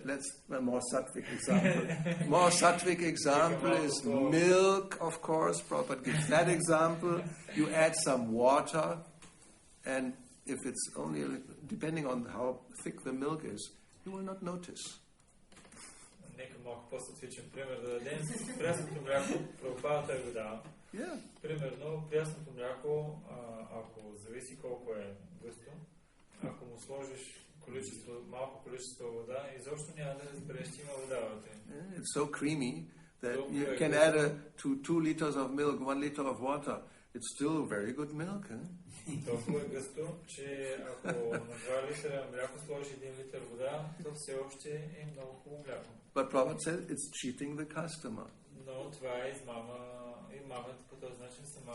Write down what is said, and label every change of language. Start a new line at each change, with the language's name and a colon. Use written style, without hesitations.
English: Let's more sattvic example. More sattvic example is milk, of course. Prabhupada gives that example. You add some water, and if it's only depending on how thick the milk is, you will not notice.
Bulgarian: Нека малко по-сатвичен пример да дадем. Прясното мляко, Прабхупада го дава. Примерно, прясното мляко, ако зависи колко е гъсто, ако му сложиш малко количество вода, изобщо няма да разбереш, че има вода вътре.
English: It's so creamy that you can add to 2 liters of milk, 1 liter of water. It's still very good milk.
Bulgarian: Толкова е гъсто, че ако на 2 литра мляко сложиш 1 литър вода, то все още е много хубаво мляко.
English: But Prabhupada said it's cheating the customer.
Bulgarian: Но това е измамата по този начин сама.